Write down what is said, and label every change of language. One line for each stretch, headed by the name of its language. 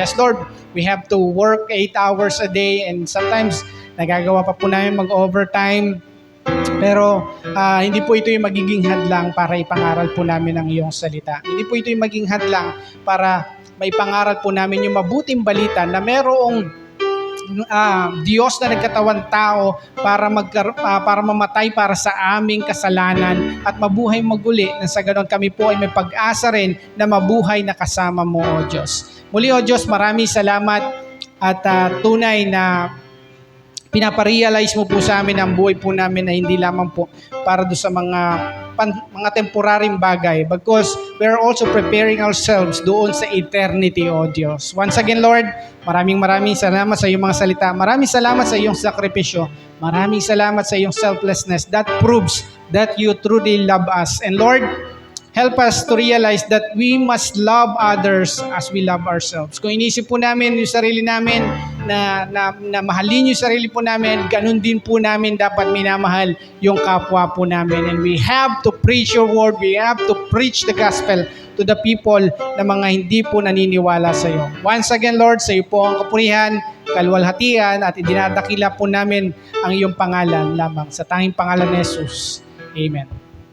English: Yes, Lord, we have to work 8 hours a day and sometimes
Filipino: nagagawa pa po namin mag-overtime. Pero hindi po ito yung magiging hadlang para ipangaral po namin ang iyong salita. Hindi po ito yung magiging hadlang para maipangaral po namin yung mabuting balita na merong Diyos na nagkatawan tao para mamatay para sa aming kasalanan at mabuhay maguli na sa ganon kami po ay may pag-asa rin na mabuhay na kasama mo, O Diyos. Muli, O Diyos, maraming salamat at tunay na pinaparealize mo po sa amin ang buhay po namin na hindi lamang po para do sa mga temporaryong bagay,
English: because we are also preparing ourselves
Filipino: doon sa eternity, O Diyos.
English: Once again, Lord,
Filipino: maraming salamat sa iyong mga salita. Maraming salamat sa iyong sakripisyo. Maraming salamat sa iyong selflessness.
English: That proves that you truly love us. And Lord, help us to realize that we must love others as we love ourselves.
Filipino: Kung inisip po namin yung sarili namin na mahalin yung sarili po namin, ganun din po namin dapat minamahal yung kapwa po namin.
English: And we have to preach your word. We have to preach the gospel to the people
Filipino: na mga hindi po naniniwala sa iyo.
English: Once again, Lord,
Filipino: sa iyo po ang kapurihan, kalwalhatian, at idinadakila po namin ang iyong pangalan lamang sa tanging pangalan ni Jesus. Amen.